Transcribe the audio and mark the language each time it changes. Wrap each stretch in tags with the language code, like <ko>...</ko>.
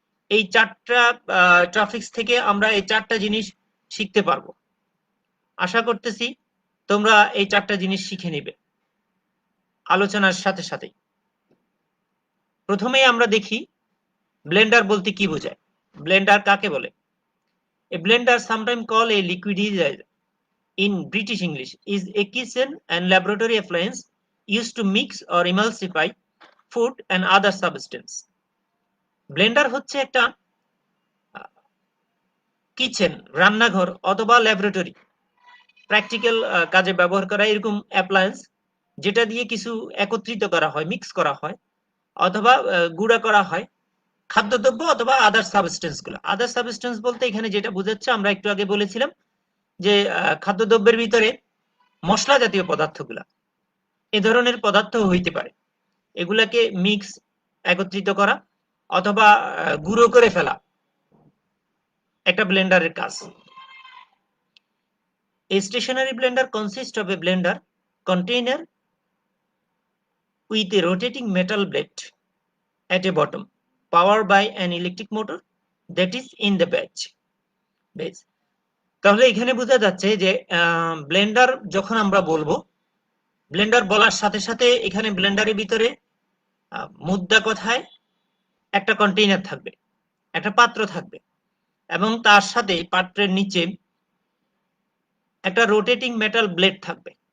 <bn>এই 4টা টপিকস থেকে আমরা এই 4টা জিনিস শিখতে পারবো। আশা করতেছি তোমরা এই 4টা জিনিস শিখে নিবে। আলোচনার সাথে সাথে প্রথমেই আমরা দেখি ব্লেন্ডার বলতে কি বোঝায়। ব্লেন্ডার কাকে বলে?</bn> <en>A blender, sometimes called a liquidizer in British English, is a kitchen and laboratory appliance used to mix or emulsify food and other substance.</en> <bn>Blender হচ্ছে একটা কিচেন, রান্নাঘর অথবা ল্যাবরেটরি প্র্যাকটিক্যাল কাজে ব্যবহার করা এরকম অ্যাপ্লায়েন্স যেটা দিয়ে কিছু একত্রিত করা হয়, মিক্স করা হয় অথবা গুঁড়া করা হয় খাদ্যদ্রব্য অথবা আদার সাবস্টেন্স গুলো। আদার সাবস্টেন্স বলতে এখানে যেটা বোঝাচ্ছে আমরা একটু আগে বলেছিলাম যে খাদ্যদ্রব্যের ভিতরে মশলা জাতীয় পদার্থগুলা এ ধরনের পদার্থ হইতে পারে, এগুলাকে মিক্স একত্রিত করা অথবা গুঁড়ো করে ফেলা একটা ব্লেন্ডারের কাজ।</bn> <en>A stationary blender consists of a blender container with a rotating metal blade at a bottom, powered by an electric motor that is in the base.</en> <bn>তাহলে এখানে বোঝা যাচ্ছে যে ব্লেন্ডার যখন আমরা বলবো, ব্লেন্ডার বলার সাথে সাথে এখানে ব্লেন্ডারের ভিতরে মুদ্রা কথায় একটা কন্টেইনার থাকবে, একটা পাত্র থাকবে এবং তার সাথে পাত্রের নিচে একটা রোটেটিং মেটাল ব্লেড থাকবে।</bn>